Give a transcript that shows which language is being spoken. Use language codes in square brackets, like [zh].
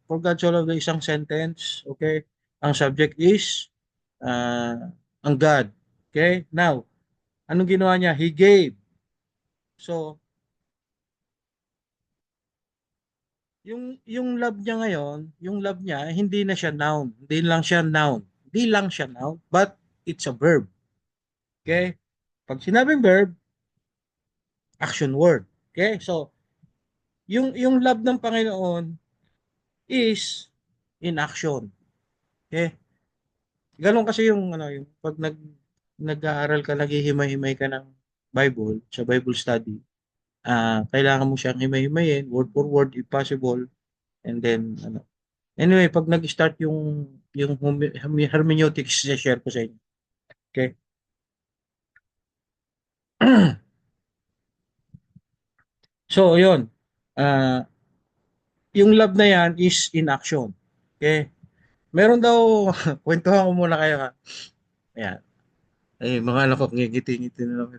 [en] For God so loved the isang sentence, okay? Ang subject is ang God. Okay? [tl] Now, anong ginawa niya? [en] He gave. [tl] So, yung love niya ngayon, yung love niya hindi na siya noun. Hindi lang siya noun. Hindi lang siya noun, [en] but it's a verb. Okay? [tl] Pag sinabing verb, action word. Okay? [en] So, yung love ng Panginoon is in action. [tl] Okay? Ganun kasi yung ano yung pag nag-aaral ka, naghihimay-himay ka ng Bible sa Bible study, kailangan mo siyang himay-himayin [en] word for word if possible, and then [tl] ano. Anyway, pag nag-start yung hermeneutics, share ko sa inyo. Okay? So, yun. [en] Ah, yung love na yan is in action. [tl] Okay? Meron daw, kwentuhan ko muna kayo ha. Ayan. Eh, mga anak ko, ngingiti-ngiti na lang.